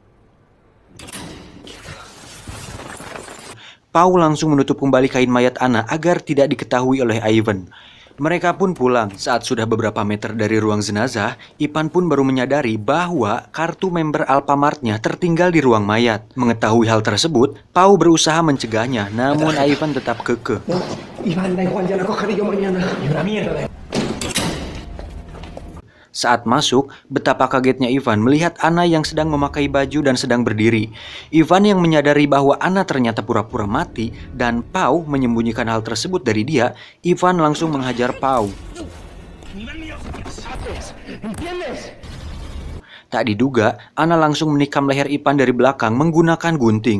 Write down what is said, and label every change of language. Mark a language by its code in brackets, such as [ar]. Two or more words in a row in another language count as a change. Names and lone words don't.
[id] Pau langsung menutup kembali kain mayat Ana agar tidak diketahui oleh Ivan. Mereka pun pulang. Saat sudah beberapa meter dari ruang jenazah, Ivan pun baru menyadari bahwa kartu member Alfamart-nya tertinggal di ruang mayat. Mengetahui hal tersebut, Pau berusaha mencegahnya, namun Ivan tetap kekeh. [es] Iván, da igual, ya la cogeré yo mañana. Y una mierda de... [id] Saat masuk, betapa kagetnya Ivan melihat Ana yang sedang memakai baju dan sedang berdiri. Ivan yang menyadari bahwa Ana ternyata pura-pura mati dan Pau menyembunyikan hal tersebut dari dia, Ivan langsung menghajar Pau. Tak diduga, Ana langsung menikam leher Ivan dari belakang menggunakan gunting.